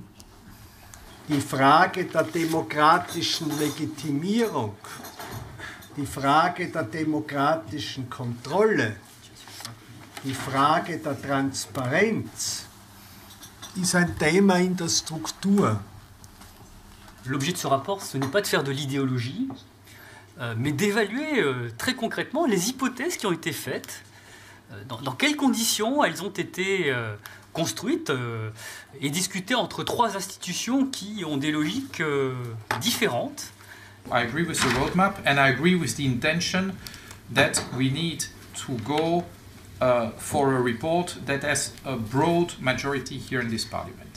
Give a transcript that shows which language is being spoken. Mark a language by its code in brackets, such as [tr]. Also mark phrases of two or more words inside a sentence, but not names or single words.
[de] Die Frage der demokratischen Legitimierung, die Frage der demokratischen Kontrolle, die Frage der Transparenz ist ein Thema in der Struktur. [fr] L'objet de ce rapport, ce n'est pas de faire de l'idéologie, mais d'évaluer très concrètement les hypothèses qui ont été faites Dans quelles conditions elles ont été construites et discutées entre trois institutions qui ont des logiques différentes? [en] I agree with the roadmap and I agree with the intention that we need to go for a report that has a broad majority here in this parliament.